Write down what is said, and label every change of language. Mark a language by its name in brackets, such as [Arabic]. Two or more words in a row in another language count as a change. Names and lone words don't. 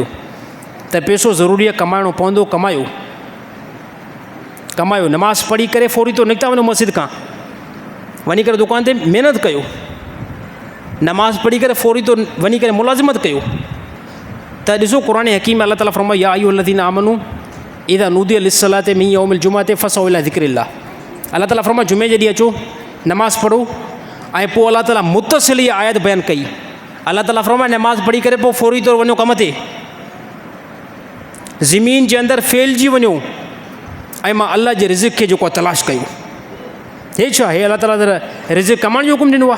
[Sindhi] त पैसो ज़रूरी आहे, कमाइणो पवंदो, कमायो। नमाज़ पढ़ी करे फौरी तो निकिता वञो मस्जिद खां, वञी करे दुकान ते महिनत कयो, नमाज़ पढ़ी करे फौरी तो वञी करे मुलाज़िमत कयो। त ॾिसो क़ुरान हकीम अल्लाह ताला फरमायो [Arabic] يا أيها الذين آمنوا إذا نودي للصلاة من يوم الجمعة فاسعوا إلى ذكر الله. [Sindhi] अल्लाह ताला फरमायो जुमे जे ॾींहुं अचो, नमाज़ पढ़ो। ऐं पोइ अल्लाह ताला मुतसिल इहा आयत बयानु कई। अल्लाह ताला फरमायो नमाज़ पढ़ी करे पोइ फौरी तौरु वञो कम ते, ज़मीन जे अंदरि फैलिजी वञो, ऐं मां अल्लाह जे रिज़्क़ खे जेको आहे तलाश कयो। हे छा, हे अल्लाह ताला रिज़्क़ कमाइण जो हुकुम ॾिनो आहे।